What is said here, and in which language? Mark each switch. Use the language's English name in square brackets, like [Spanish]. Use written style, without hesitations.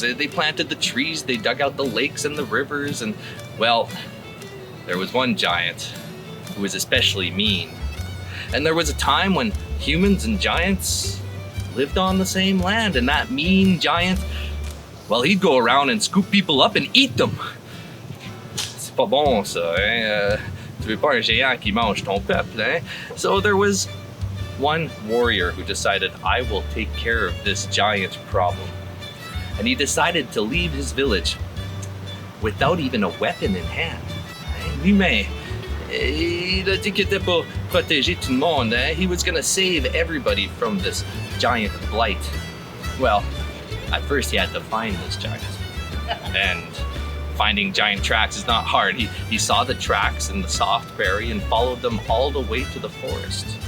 [English] They planted the trees, they dug out the lakes and the rivers, and, well, there was one giant who was especially mean. And there was a time when humans and giants lived on the same land, and that mean giant, well, he'd go around and scoop people up and eat them. [French] C'est pas bon ça, hein? Tu veux pas un géant qui mange ton peuple, hein? [English] So there was one warrior who decided, I will take care of this giant problem. And he decided to leave his village without even a weapon in hand. [French] Lui-même, il a dit qu'il était pour protéger tout le monde. [English] He was gonna save everybody from this giant blight. Well, at first he had to find this giant. And finding giant tracks is not hard. He saw the tracks in the soft prairie and followed them all the way to the forest.